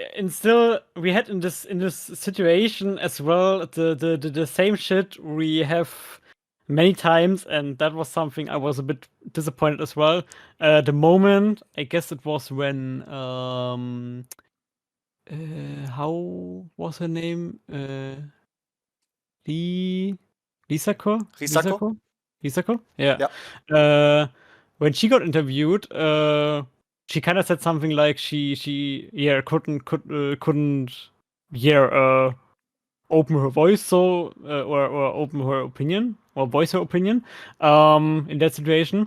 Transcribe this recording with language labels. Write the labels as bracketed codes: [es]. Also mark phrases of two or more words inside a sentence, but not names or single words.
[en] And still, we had in this situation as well the same shit we have many times, and that was something I was a bit disappointed as well. The moment, I guess it was when how was her name? Lee Lisako? Risako. Lisako? Lisako? Yeah. Yeah. When she got interviewed, she kind of said something like she yeah couldn't yeah open her voice or open her opinion or voice her opinion in that situation.